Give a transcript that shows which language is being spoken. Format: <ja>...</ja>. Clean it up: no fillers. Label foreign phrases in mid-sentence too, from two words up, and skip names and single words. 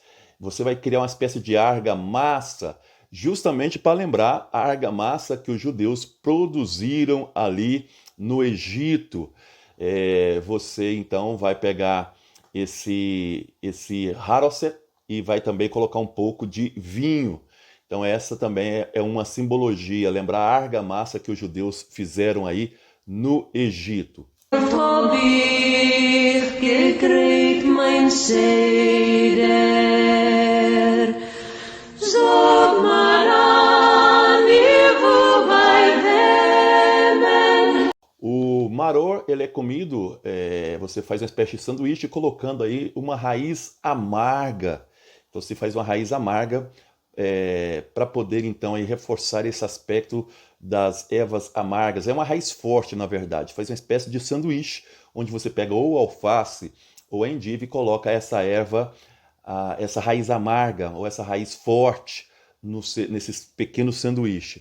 <pt>Você vai criar uma espécie de argamassa, justamente para lembrar a argamassa que os judeus produziram ali no Egito. Você então vai pegar esse haroset e vai também colocar um pouco de vinho. Então essa também é uma simbologia, lembrar a argamassa que os judeus fizeram aí no Egito.</pt> <yi>Hab ich gekriegt mein Seder. Sag mir an, wo bei wem.</yi> <pt>O maror, ele é comido, você faz uma espécie de sanduíche colocando aí uma raiz amarga. Então você faz uma raiz amarga para poder então aí reforçar esse aspecto das ervas amargas. É uma raiz forte, na verdade. Faz uma espécie de sanduíche, onde você pega ou alface ou a endive e coloca essa erva, essa raiz amarga ou essa raiz forte nesses pequenos sanduíches.</pt>